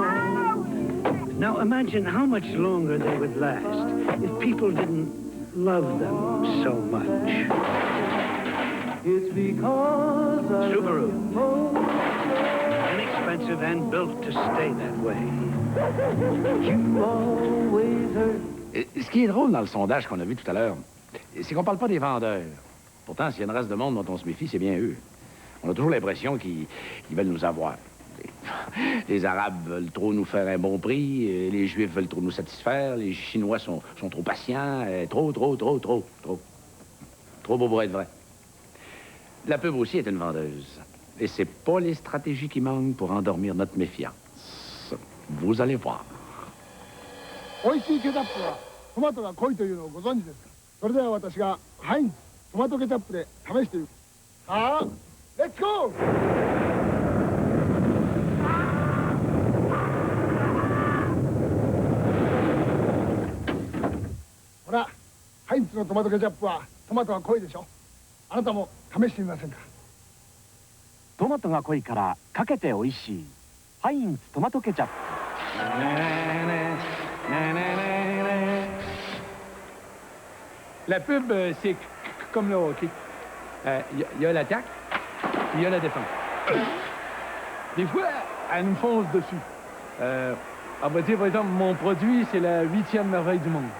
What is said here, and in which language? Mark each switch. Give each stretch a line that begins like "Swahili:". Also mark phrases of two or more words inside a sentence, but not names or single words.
English: Now imagine how much longer they would last if people didn't love them so much. It's because Subaru. Inexpensive and built to stay that way. You always hurt.
French: Ce qui est drôle dans le sondage qu'on a vu tout à l'heure, c'est qu'on parle pas des vendeurs. Pourtant, s'il y a une race de monde dont on se méfie, c'est bien eux. On a toujours l'impression qu'ils veulent nous avoir. Les Arabes veulent trop nous faire un bon prix, les Juifs veulent trop nous satisfaire, les Chinois sont trop patients, trop beau pour être vrai. La pub aussi est une vendeuse. Et c'est pas les stratégies qui manquent pour endormir notre méfiance. Vous allez voir.
Japanese: 美味しいケチャップはトマトが濃いというのをご存知ですか。それでは私がハインツトマトケチャップで試していく。さあ、
English: Let's go.
Japanese: ほら、ハインツのトマトケチャップはトマトが濃いでしょ。あなたも試してみませんか。トマトが濃いからかけて美味しいハインツトマトケチャップ。
French: La pub, c'est comme le hockey. Il y a l'attaque, puis il y a la défense. Des fois, elle nous fonce dessus. On va dire, par exemple, mon produit, c'est la 8e merveille du monde.